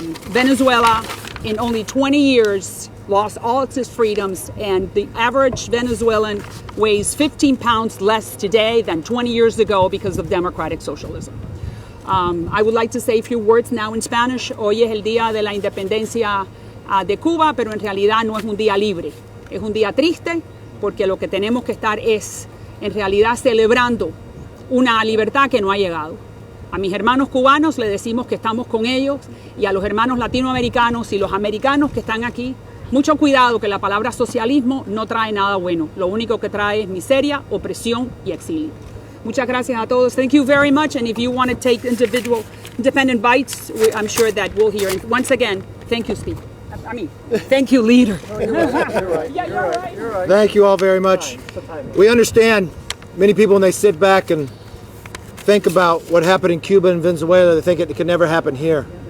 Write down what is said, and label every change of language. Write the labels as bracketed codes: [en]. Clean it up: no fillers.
[en] Venezuela, in only 20 years, lost all its freedoms, and the average Venezuelan weighs 15 pounds less today than 20 years ago because of democratic socialism. I would like to say a few words now in Spanish. [es] Hoy es el día de la independencia de Cuba, pero en realidad no es un día libre. Es un día triste porque lo que tenemos que estar es en realidad celebrando una libertad que no ha llegado. A mis hermanos cubanos les decimos que estamos con ellos, y a los hermanos latinoamericanos y los americanos que están aquí, mucho cuidado, que la palabra socialismo no trae nada bueno. Lo único que trae es miseria, opresión y exilio. Muchas gracias a todos. [en] Thank you very much. And if you want to take independent bites, I'm sure that we'll hear. And once again, thank you, Speaker. Thank you, Leader. No, you're right. You're right. Thank you all very much. We understand many people, when they sit back and think about what happened in Cuba and Venezuela, they think it could never happen here.